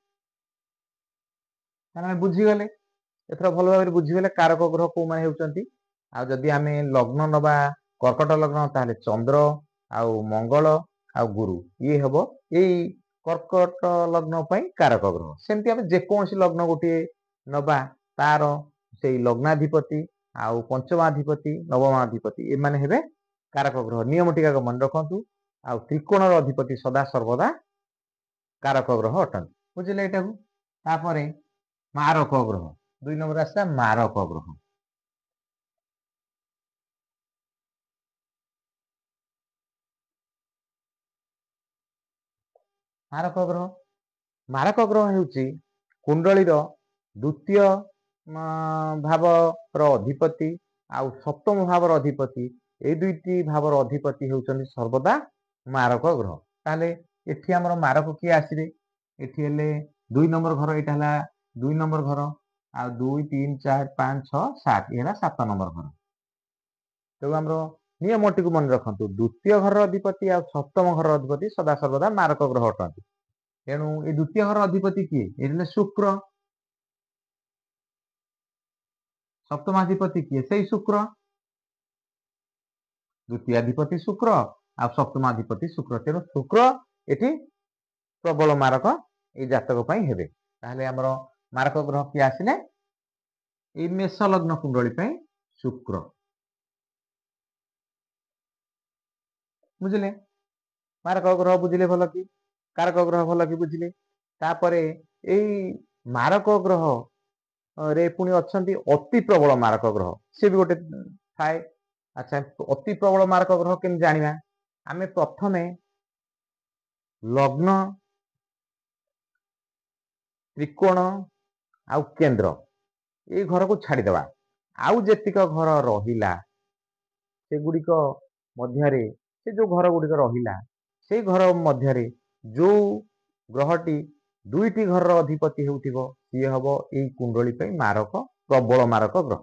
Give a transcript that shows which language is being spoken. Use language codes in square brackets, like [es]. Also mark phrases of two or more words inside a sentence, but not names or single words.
[or] ତାନେ ବୁଝି ଗଲେ ଏଥରା ଭଲ ଭାବରେ ବୁଝି ଗଲେ କାରକ ଗ୍ରହ କୁ ମାନେ ହେଉଛନ୍ତି ଆ ଯଦି ଆମେ ଲଗ୍ନ ନବା କର୍କଟ ଲଗ୍ନ ତାହଲେ ଚନ୍ଦ୍ର ଆଉ ମଙ୍ଗଳ ଆଉ ଗୁରୁ ଯେ ହବ ଏଇ କର୍କଟ ଲଗ୍ନ ପାଇଁ କାରକ ଗ୍ରହ। ସେମିତି ଆମେ ଯେ କୌଣସି ଲଗ୍ନ ଗୋଟେ ନବା ତାର ସେଇ ଲଗ୍ନାଧିପତି ଆଉ ପଞ୍ଚମାଧିପତି ନବମାଧିପତି ଏ ମାନେ ହେବେ କାରକ ଗ୍ରହ। ନିୟମ ଟିକେ ମନ ରଖନ୍ତୁ ଆଉ ତ୍ରିକୋଣର ଅଧିପତି ସଦା ସର୍ବଦା କାରକ ଗ୍ରହ ଅଟନ୍ତି ବୁଝିଲେ ଏଇଟାକୁ। ତାପରେ ମାରକ ଗ୍ରହ 2 ନମ୍ବର ଆସେ ମାରକ ଗ୍ରହ। ମାରକ ଗ୍ରହ ହେଉଛି କୁଣ୍ଡଳୀର ଦ୍ୱିତୀୟ ଭାବର ଅଧିପତି ଆଉ ସପ୍ତମ ଭାବର ଅଧିପତି ଏ ଦୁଇଟି ଭାବର ଅଧିପତି ହେଉଛନ୍ତି ସର୍ବଦା ମାରକ ଗ୍ରହ। ତାହଲେ ଏଠି ଆମର ମାରକ କିଏ ଆସିବେ ଏଠି ହେଲେ 2 ନମ୍ବର ଘର ଏଇଟା ହେଲା 2 ନମ୍ବର ଘର ଆ 2 3 4 5 6 7 ଏ ହେଲା 7 ନମ୍ବର ଘର। ତ ଆମର ନିୟମଟି କୁ ମନ ରଖନ୍ତୁ ଦ୍ୱିତୀୟ ଘର ଅଧିପତି ଆ ସପ୍ତମ ଘର ଅଧିପତି ସଦା ସର୍ବଦା ମାରକ ଗ୍ରହ ଅଟନ୍ତି। ତେଣୁ ଏ ଦ୍ୱିତୀୟ ଘର ଅଧିପତି କିଏ ହେଲେ ଶୁକ୍ର ସପ୍ତମାଧିପତି କିଏ ସେଇ ଶୁକ୍ର ଦ୍ୱିତୀୟାଧିପତି ଶୁକ୍ର ଆ ସପ୍ତମାଧିପତି ଶୁକ୍ର। ତେଣୁ ଶୁକ୍ର ଏଠି ପ୍ରବଳ ମାରକ ଏ ଜାତକ ପାଇଁ ହେବେ। ତାହଲେ ଆମର ମାରକ ଗ୍ରହ କିଏ ଆସିଲେ ଏ ମେଷ ଲଗ୍ନ କୁଣ୍ଡଳୀ ପାଇଁ ଶୁକ୍ର ବୁଝିଲେ ମାରକ ଗ୍ରହ ବୁଝିଲେ ଭଲ କି କାରକ ଗ୍ରହ ଭଲ କି ବୁଝିଲେ। ତାପରେ ଏଇ ମାରକ ଗ୍ରହ ରେ ପୁଣି ଅଛନ୍ତି ଅତି ପ୍ରବଳ ମାରକ ଗ୍ରହ ସେ ବି ଗୋଟେ ଥାଏ। ଅଚ୍ଛା ଅତି ପ୍ରବଳ ମାରକ ଗ୍ରହ କେମିତି ଜାଣିବା ଆମେ ପ୍ରଥମେ ଲଗ୍ନ ତ୍ରିକୋଣ ଆଉ କେନ୍ଦ୍ର ଏ ଘର କୁ ଛାଡ଼ି ଦେବା ଆଉ ଯେତିକି ଘର ରହିଲା ସେ ଗୁଡ଼ିକ ମଧ୍ୟରେ ସେ ଯୋ ଘର ଗୁଡ଼ିକ ରହିଲା ସେ ଘର ମଧ୍ୟରେ ଯୋ ଗ୍ରହଟି ଦୁଇଟି ଘର ଅଧିପତି ହେଉଥିବ ସିଏ ହେବ ଏଇ କୁଣ୍ଡଳୀ ପାଇଁ ମାରକ ପ୍ରବଳ ମାରକ ଗ୍ରହ।